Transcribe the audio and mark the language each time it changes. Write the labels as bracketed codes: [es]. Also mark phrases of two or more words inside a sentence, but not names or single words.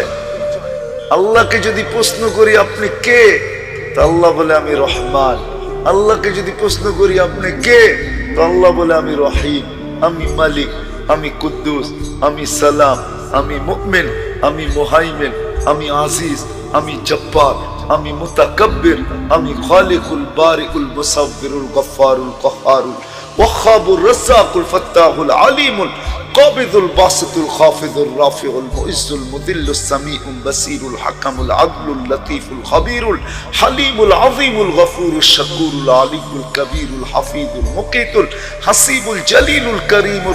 [bn] আল্লাহকে যদি প্রশ্ন করি আপনি কে, তো আল্লাহ বলে আমি রহমান। আল্লাহকে যদি প্রশ্ন করি আপনি কে, তো আল্লাহ বলে আমি রহিম, আমি মালিক, আমি কুদ্দুস, আমি সালাম, আমি মুমিন, আমি মুহাইমিন, আমি আজিজ, আমি জব্বার, আমি মুতাকাব্বির, [ar] আমি الخالق البارئ المصور الغفار القهار الوهاب الرزاق الفتاح العليم القابض الباسط الخافض الرافع المعز المذل السميع البصير الحكم العدل اللطيف الخبير الحليم العظيم الغفور الشكور العلي الكبير الحفيظ المقيت الحسيب الجليل الكريم